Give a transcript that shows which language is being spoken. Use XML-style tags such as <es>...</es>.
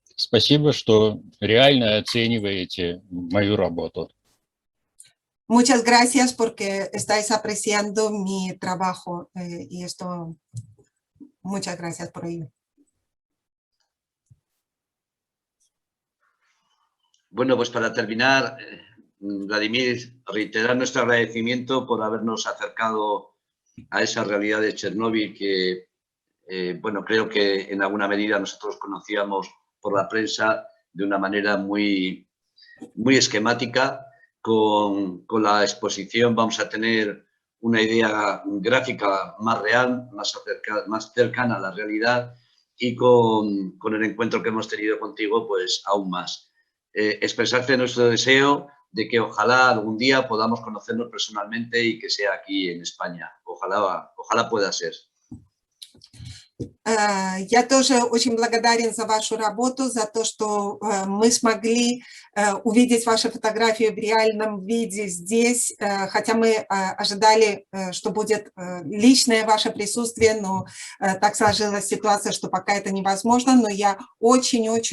<ru>Спасибо, что реально оцениваете мою работу.</ru> <es>Muchas gracias porque estáis apreciando mi trabajo y esto, muchas gracias por ello. Bueno, pues para terminar, Vladimir, reiterar nuestro agradecimiento por habernos acercado a esa realidad de Chernóbil que, bueno, creo que en alguna medida nosotros conocíamos por la prensa de una manera muy esquemática. Con la exposición vamos a tener una idea gráfica más real, más cercana a la realidad, y con el encuentro que hemos tenido contigo, pues aún más. Expresarte nuestro deseo de que ojalá algún día podamos conocernos personalmente y que sea aquí en España. Ojalá pueda ser.</es> <ru>Я тоже очень благодарен за вашу работу, за то, что мы смогли увидеть ваши фотографии в реальном виде здесь, хотя мы ожидали, что будет личное ваше присутствие, но так сложилась ситуация, что пока это невозможно, но я очень</ru>